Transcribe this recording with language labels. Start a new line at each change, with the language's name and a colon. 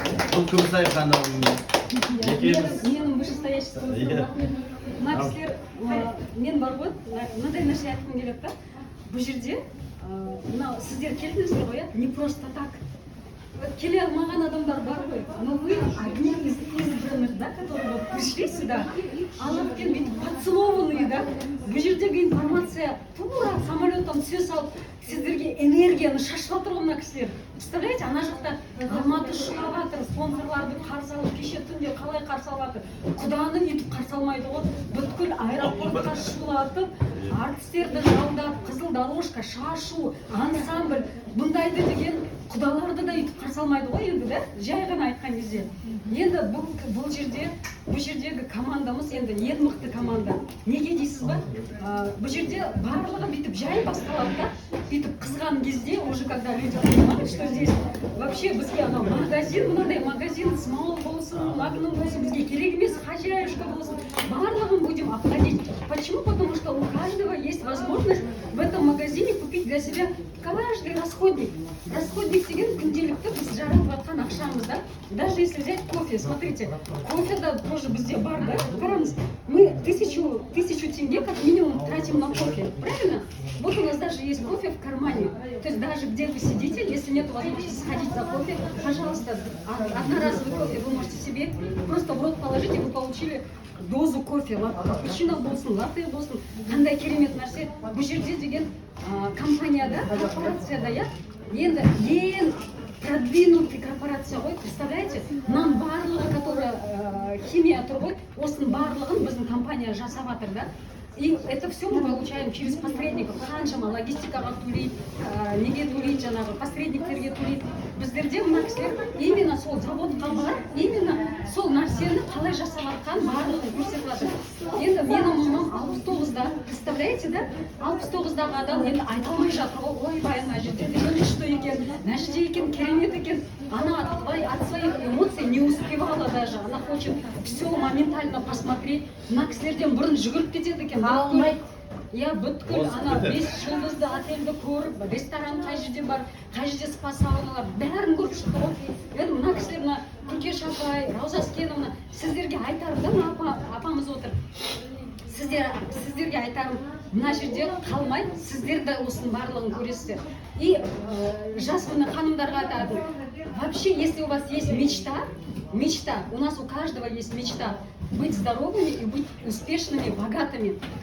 Kazakh: Бұл Күмісай ханым, екеуміз. Менің вышестояществом рахмет. Мына кісілер, мен бар ғой, мынандай нәрсе айтқым келеді да. Бұл жерде, мына сіздер келдіңіздер ғой,
Russian: не просто так.
Kazakh: Келе алмаған адамдар бар ғой,
Russian: но вы одни из избранных, да, которые вот пришли сюда, алаппен бүйтіп поцелованные, да.
Kazakh: Бұл жердегі информация тура самолеттан түсе салып, сіздерге энергияны шашып жатыр ғой мына кісілер.
Russian: Представляете,
Kazakh: ана жақта Алматы шулап жатыр, спонсорларды қарсы алып, кеше түнде қалай қарсы алып жатыр. Құданы өйтіп қарсы алмайды ғой. Бүткіл аэропортқа шулатып, артистерді жалдап, қызыл дорожка, шашу, ансамбль, бұндайды деген құдаларды да өйтіп қарсы алмайды ғой енді, да? Жай ғана айтқан кезде. Енді бұл жердегі командамыз енді ең мықты команда. Неге дейсіз ба? Бұл жерде барлығы бүйтіп жай басталады да, бүйтіп қызған кезде,
Russian: уже когда люди понимают, что здесь вообще
Kazakh: бізге анау магазин, мынандай магазин, смол болсын, магнум болсын, бізге керек емес, хозяюшка болсын, барлығын
Russian: будем обходить. Почему? Потому что у каждого есть возможность в этом магазине купить для себя каждый расходник.
Kazakh: Расходник деген күнделікті біз жаратып жатқан ақшамыз, да?
Russian: Даже если взять кофе, смотрите, кофе да тоже
Kazakh: бізде бар,
Russian: да?
Kazakh: Қараңыз,
Russian: мы 1000 тенге как минимум тратим на кофе, правильно? Вот у нас даже есть кофе в кармане. То есть даже где вы сидите, если нет возможности сходить за кофе, пожалуйста, одноразовый кофе вы можете себе просто в рот положить, и вы получили дозу кофе, капучино болсын, латте болсын,
Kazakh: қандай керемет нәрсе. Бұл жерде деген компанияда, корпорацияда, я енді ең продвинутый корпорация ғой, представляете? Нам барлығы,
Russian: которая химия
Kazakh: тұр ғой, осының барлығын біздің компания жасап жатыр, да?
Russian: И это все мы получаем через посредников.
Kazakh: Қаншама логистикаға төлейді, неге төлейді жаңағы, посредниктерге төлейді. Біздерде мына кісілер именно сол заводқа барып, именно сол нәрсені қалай жасап жатқан барлығын көрсетіп жатыр. Енді менің мамам 69-да, представляете, да? 69-дағы адам енді айта алмай жатыр ғой, ойбай, ана жерде деген
Russian: что
Kazakh: екен, мына жерде екен, керемет екен.
Russian: Она от своих эмоций не успевала даже, она хочет все моментально посмотреть.
Kazakh: Мына кісілерден бұрын жүгіріп кетеді екен.
Russian: Я
Kazakh: бүткіл ана 5 жұлдызды отельді көріп, ресторан қай жерде бар, қай жерде спа сауналар, бәрін көріп шықты ғой. Енді мына кісілер, мына Күлкеш апай, Рауза Аскеновна, сіздерге айтарым да, мына апамыз отыр. Сіздерге айтарым, мына жерде қалмай, сіздер де осының барлығын көресіздер. И жас мына ханымдарға айтатын,
Russian: Вообще, если у вас есть мечта, у нас у каждого есть мечта быть здоровыми и быть успешными, богатыми.